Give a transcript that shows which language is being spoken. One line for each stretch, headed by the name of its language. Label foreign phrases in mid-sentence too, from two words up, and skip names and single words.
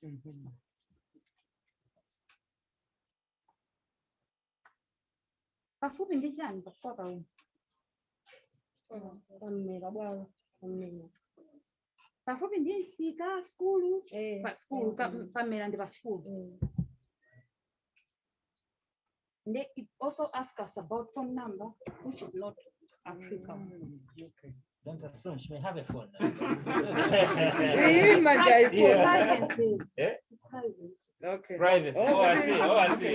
Nyanja: Pafupi ndi chani kwa kauma? Pafupi ndi nsika skulu, pa skulu pamera ndi pa skulu.
English: It also asks us about phone number, which is not applicable. Okay. Don't assume she may have a phone. Okay. Private. Oh, I see. Oh, I see.